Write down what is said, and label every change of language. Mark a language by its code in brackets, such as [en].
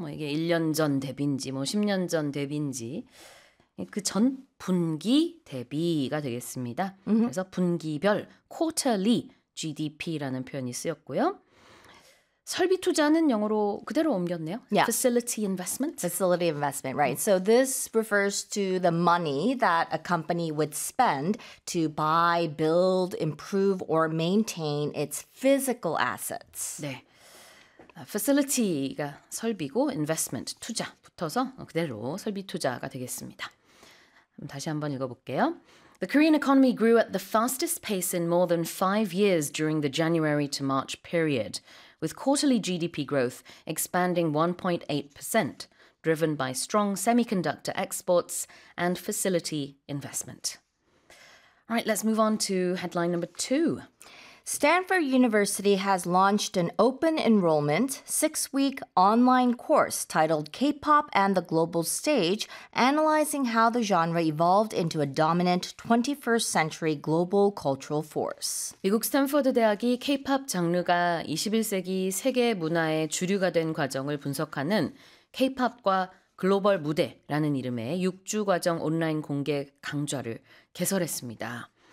[ko] 뭐 이게 1년 전 대비인지 뭐 10년 전 대비인지 그 전 분기 대비가 되겠습니다. [en] Mm-hmm. [ko] 그래서 분기별 quarterly GDP라는 표현이 쓰였고요. 설비 투자는 영어로 그대로 옮겼네요. [en] Yeah. Facility investment. Facility investment, right. So this refers to the money that a company would spend to buy, build, improve, or maintain its physical assets. [ko] 네. Facility가 설비고 investment, 투자 붙어서 그대로 설비 투자가 되겠습니다. 다시 한번 읽어볼게요. [en] The Korean economy grew at the fastest pace in more than 5 years during the January to March period, with quarterly GDP growth expanding 1.8%, driven by strong semiconductor exports and facility investment. All right, let's move on to headline number two. Stanford University has launched an open enrollment, 6-week online course titled K-pop and the Global Stage, analyzing how the genre evolved into a dominant 21st century global cultural force. [ko] 미국 스탠퍼드 대학이 K-pop 장르가 21세기 세계 문화의 주류가 된 과정을 분석하는 K-pop과 글로벌 무대라는 이름의 6주 과정 온라인 공개 강좌를 개설했습니다.